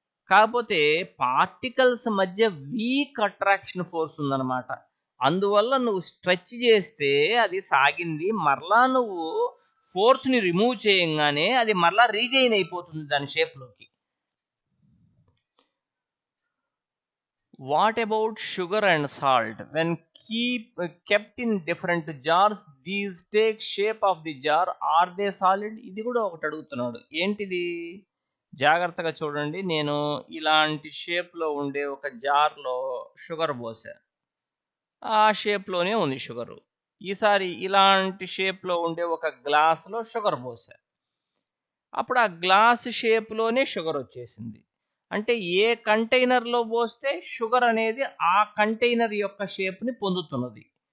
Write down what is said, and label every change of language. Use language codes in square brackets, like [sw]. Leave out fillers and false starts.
[te] కాకపోతే పార్టికల్స్ మధ్య week attraction force ఉందన్నమాట. అందువల్ల నువ్వు స్ట్రెచ్ చేస్తే అది సాగింది. మరలా నువ్వు ఫోర్స్ని రిమూవ్ చేయంగానే అది మరలా రీగెయిన్ అయిపోతుంది దాని షేప్లోకి. [en] What about sugar and salt? When kept in different jars, these take shape of the jar. Are they solid? [te] ఇది కూడా ఒకటి అడుగుతున్నాడు. ఏంటిది? జాగ్రత్తగా చూడండి. నేను ఇలాంటి షేప్లో ఉండే ఒక జార్లో షుగర్ పోసా. ఆ షేప్లోనే ఉంది షుగరు. ఈసారి ఇలాంటి షేప్లో ఉండే ఒక గ్లాసులో షుగర్ పోసా. అప్పుడు ఆ గ్లాస్ షేప్లోనే షుగర్ వచ్చేసింది. అంటే ఏ కంటైనర్లో పోస్తే షుగర్ అనేది ఆ కంటైనర్ యొక్క షేప్ని పొందుతున్నది.